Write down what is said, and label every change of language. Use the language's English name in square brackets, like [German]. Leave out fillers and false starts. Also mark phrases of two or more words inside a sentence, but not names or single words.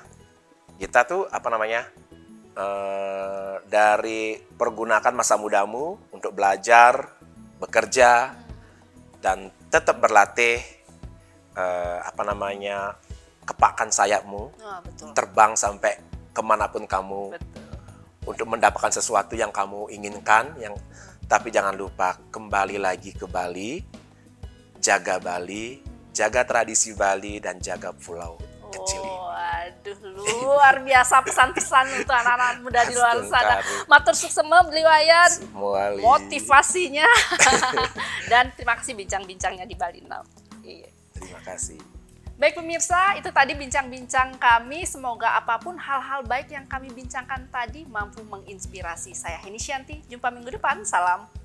[Indonesian] Kita tuh dari pergunakan masa mudamu untuk belajar, bekerja, dan tetap berlatih, kepakkan sayapmu, terbang sampai kemanapun kamu, untuk mendapatkan sesuatu yang kamu inginkan, tapi jangan lupa kembali lagi ke Bali, jaga tradisi Bali, dan jaga pulau kecil ini. Waduh, luar biasa pesan-pesan untuk anak-anak muda di luar sana. [Balinese] Matur suksema Bliwayan, [Indonesian] motivasinya. Dan terima kasih bincang-bincangnya di Bali Now. Terima kasih. Baik pemirsa, itu tadi bincang-bincang kami. Semoga apapun hal-hal baik yang kami bincangkan tadi mampu menginspirasi. Saya Heni Shanti, jumpa minggu depan.